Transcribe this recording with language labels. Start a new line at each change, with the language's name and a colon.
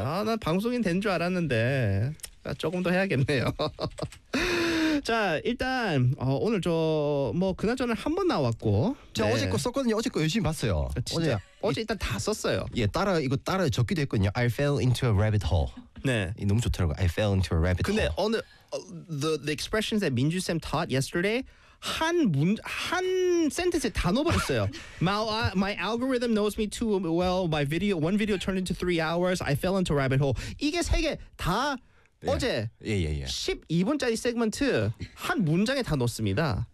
Korean: 아 난 방송인 된 줄 알았는데 아, 조금 더 해야겠네요. 자 일단 오늘 저 뭐 그나저나 한 번 나왔고 제가 네. 어제 거 썼거든요. 어제 거 열심히 봤어요. 아, 진짜 어제 일단 다 썼어요. 예 따라 이거 따라 적기도 했거든요.
English: I fell into a rabbit hole.
Korean: 네. 이 너무 좋더라고.
English: I fell into a rabbit
Korean: 근데
English: hole.
Korean: 근데 오늘
English: the expressions that 민주 쌤 taught yesterday.
Korean: 한 센텐스에 다 넣어버렸어요.
English: My algorithm knows me too well. One video turned into 3 hours. I fell into a rabbit hole.
Korean: 이게 세 개 다 예. 어제 예. 12분짜리 세그먼트 한 문장에 다 넣었습니다.